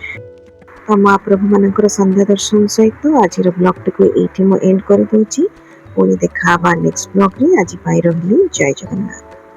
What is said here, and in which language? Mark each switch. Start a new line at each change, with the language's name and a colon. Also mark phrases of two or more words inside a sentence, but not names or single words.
Odia: ତ ମହାପ୍ରଭୁ ମାନ ସନ୍ଧ୍ୟା ଦର୍ଶନ ସହିତ ଆଜି ବ୍ଲଗ ଟି କୁ ଏଣ୍ଡ କରି ଦେଉଛି। ପୁଣି ଦେଖା ହବା ନେକ୍ସଟ ବ୍ଲଗରେ। ଆଜି ପାଇଁ ରହିଲି, ଜୟ ଜଗନ୍ନାଥ।